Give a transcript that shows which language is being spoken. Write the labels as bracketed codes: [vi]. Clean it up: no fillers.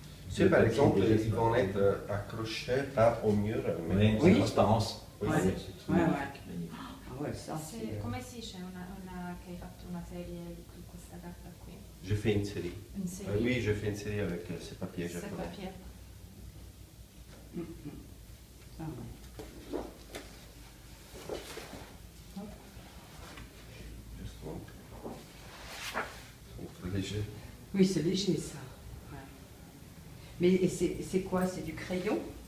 [fr] C'est par exemple, ils vont être accrochés pas au mur, mais Oui, transparence. Oui, c'est magnifique. Ah ouais, ça c'est. [it] Come si dice che hai fatto una serie su questa carta qui? [fr] Je fais une série. Une série? Oui, je fais une série avec ces papiers C'est japonais. papier. Ah ouais. Justement. C'est très léger. Oui, c'est léger ça. Ouais. Mais et c'est quoi? C'est du crayon?